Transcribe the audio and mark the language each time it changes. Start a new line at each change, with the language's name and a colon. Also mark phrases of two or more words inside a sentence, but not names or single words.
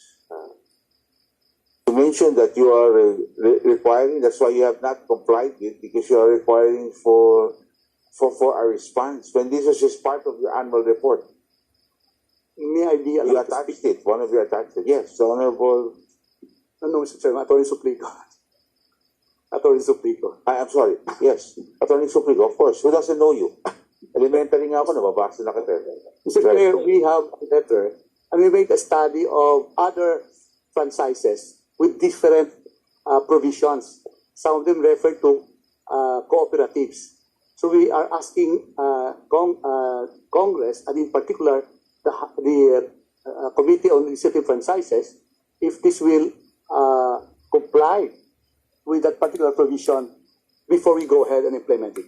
English: You mentioned that you are requiring, that's why you have not complied with, because you are requiring for a response. When this was just part of your annual report, May I be you allowed to attached speak? it. One of you attached it. Yes, the Honorable. No, Mr. Chairman, Attorney Suplico. Attorney Suplico. I'm sorry. Yes, Attorney Suplico, of course. Who doesn't know you?
Hiligaynon: Elementary nga ako, nababasa na kita.
English: Mr. Chair, we have a letter and we made a study of other franchises with different provisions. Some of them refer to cooperatives. So we are asking Congress, and in particular the Committee on Legislative Franchises, if this will comply with that particular provision before we go ahead and implement it.